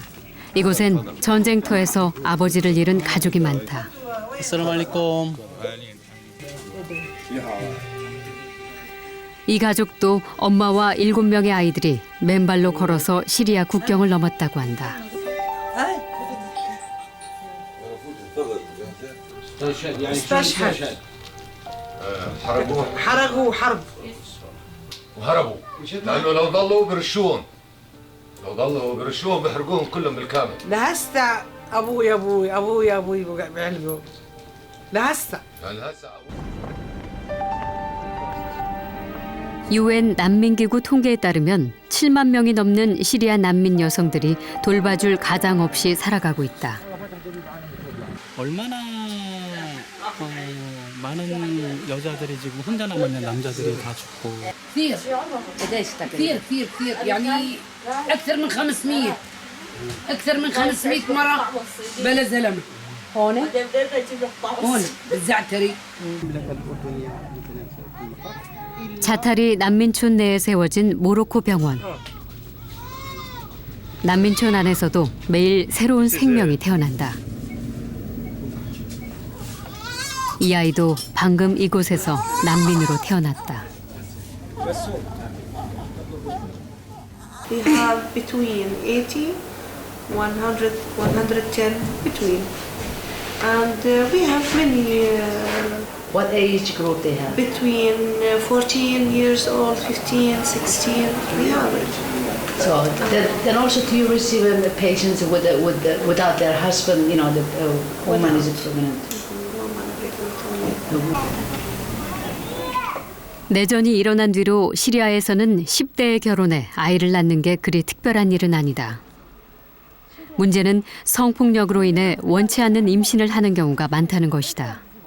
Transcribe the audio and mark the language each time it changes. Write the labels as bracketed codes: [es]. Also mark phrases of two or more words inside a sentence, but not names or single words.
[ko] 이곳엔 전쟁터에서 아버지를 잃은 가족이 많다. [ar] السلام عليكم. [ko] 이 가족도 엄마와 7명의 아이들이 맨발로 걸어서 시리아 국경을 넘었다고 한다. [ar] حرقوا حرب وهربوا لانه لو ضلوا برشون لو ضلوا برشون بيحرقوهم كلهم بالكامل لهسه ابوي بعلقوا لهسه [ko] UN 난민기구 통계에 따르면 7만 명이 넘는 시리아 난민 여성들이 돌봐줄 가장 없이 살아가고 있다. 얼마나 많은 여자들이 지금 혼자 남았는 남자들이 다 죽고. [ar] كثير يعني أكثر من 500 مرة بلا زلمة هون بالزعتري. [ko] 자타리 난민촌 내에 세워진 모로코 병원. 난민촌 안에서도 매일 새로운 생명이 태어난다. 이 아이도 방금 이곳에서 난민으로 태어났다. [en] We have between 80, 100, 110 between, and we have many. What age group they have? Between 14 years old, 15, 16. We have it. So then also do you receive patients without their husband? You know, the woman is pregnant. [ko] 내전이 일어난 뒤로 시리아에서는 10대에 결혼해 아이를 낳는 게 그리 특별한 일은 아니다. 문제는 성폭력으로 인해 원치 않는 임신을 하는 경우가 많다는 것이다.